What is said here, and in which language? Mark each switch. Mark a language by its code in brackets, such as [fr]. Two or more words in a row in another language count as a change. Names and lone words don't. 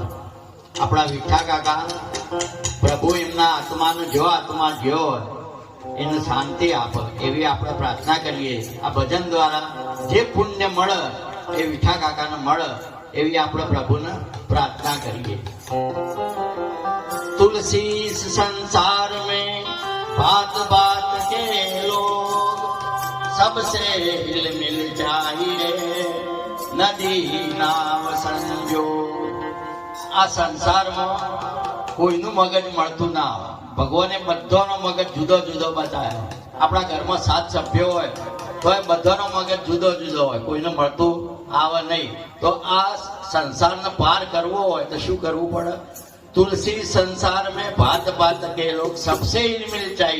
[gu] આપણા વિઠ્ઠા કાકા પ્રભુ એમના આત્માનો જો આત્મા જ્યો હોય એને શાંતિ આપે એવી આપણે પ્રાર્થના કરીએ. આ ભજન દ્વારા જે પુણ્ય મળે એ વિઠ્ઠા કાકાને મળે એવી આપણે પ્રભુને પ્રાર્થના કરીએ. [hi] तुलसी संसार में बात बात के लोग सबसे हिल मिल जाइए नदी नाव संजोग. [gu] આ સંસારમાં કોઈનું મગજ મળતું ના હોય. ભગવાને બધાનો મગજ જુદો જુદો બતાવ્યો. આપણા ઘરમાં 7 સભ્યો હોય તો એ બધાનો મગજ જુદો જુદો હોય, કોઈને મળતું આવે નહીં. તો આ સંસારને પાર કરવો હોય તો શું કરવું પડે? [hi] तुलसी संसार में भात भात के लोग सबसे मिल चाहिए.